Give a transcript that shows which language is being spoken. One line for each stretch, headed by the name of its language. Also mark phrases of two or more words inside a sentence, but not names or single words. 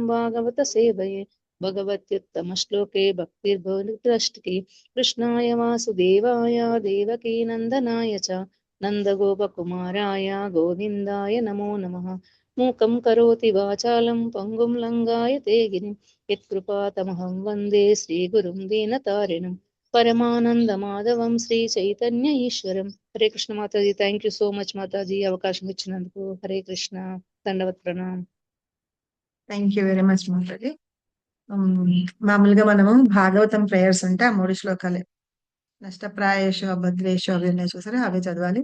Sanskrit: भागवत सेवये भगवत्युत्तमश्लोके भक्तिर्भवद्रष्टि कृष्णाय वासुदेवाय देवकीनन्दनाय च नन्दगोपकुमाराय गोविन्दाय नमो नमः मूकं करोति वाचालं पङ्गुं लङ्घायते गिरिं यत्कृपातमहं वन्दे श्रीगुरुं दीनतारिणं పరమానందమాధవం శ్రీ చైతన్య ఈశ్వరం హరే కృష్ణ మాతాజీ
English: thank you so much
Sanskrit: మాతాజీ
Telugu: అవకాశం ఇచ్చినందుకు
Sanskrit: హరే కృష్ణ దండవత్ ప్రణామ్
English: thank you very much మాతాజీ.
Telugu: మామూలుగా మనము భాగవతం ప్రేయర్స్ అంటే ఆ 3 శ్లోకాలే,
Sanskrit: నష్టప్రాయేషు అభద్రేషు
Telugu: అవి ఉన్నాయి చూసారా, అవే చదవాలి.